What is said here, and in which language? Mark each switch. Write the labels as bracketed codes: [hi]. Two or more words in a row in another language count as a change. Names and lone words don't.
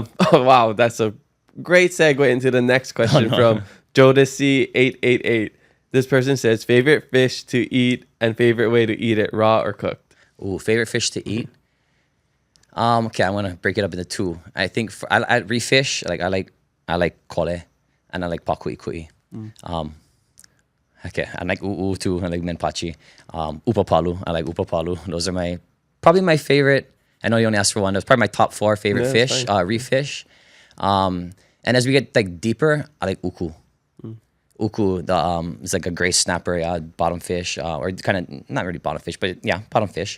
[en] Oh wow, that's a great segue into the next question from Jodeci888. This person says favorite fish to eat and favorite way to eat it, raw or cooked. Ooh, favorite fish to eat. Okay, I want to break it up into two. I think I refish. Like I like kole, and I like pakuʻikuʻi. Okay, I like u'u too. I like menpachi. Upapalu. I like upapalu. Those are probably my favorite. I know you only asked for one. That's probably my top 4 favorite fish. Refish. And as we get like deeper, I like uku. Uku, it's like a gray snapper, bottom fish, or kind of not really bottom fish, but yeah, bottom fish.